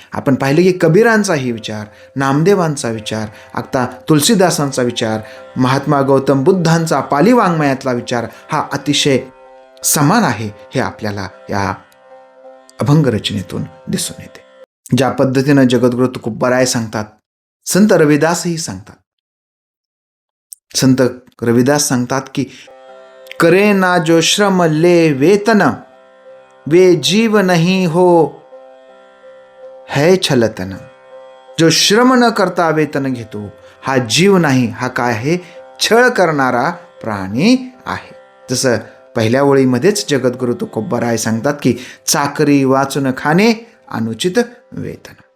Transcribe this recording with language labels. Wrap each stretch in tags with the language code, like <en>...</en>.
<mr>आपण पाहिलं की कबीरांचाही विचार, नामदेवांचा विचार, आता तुलसीदासांचा विचार, महात्मा गौतम बुद्धांचा पाली वाङ्मयातला विचार हा अतिशय समान आहे, हे आपल्याला या अभंग रचनेतून दिसून येते. ज्या पद्धतीनं जगद्गुरु तुकोबाराय सांगतात, संत रविदासही सांगतात. संत रविदास सांगतात की</mr> <hi>करे ना जो श्रम ले वेतन, वे जीव नहीं हो है छलतन.</hi> <mr>जो श्रम न करता वेतन घेतो हा जीव नाही, हा काय आहे? छळ करणारा प्राणी आहे. जसं पहिल्या ओळीमध्येच जगद्गुरु तुकोबाराय सांगतात की चाकरी वाचून खाणे अनुचित वेतन.</mr>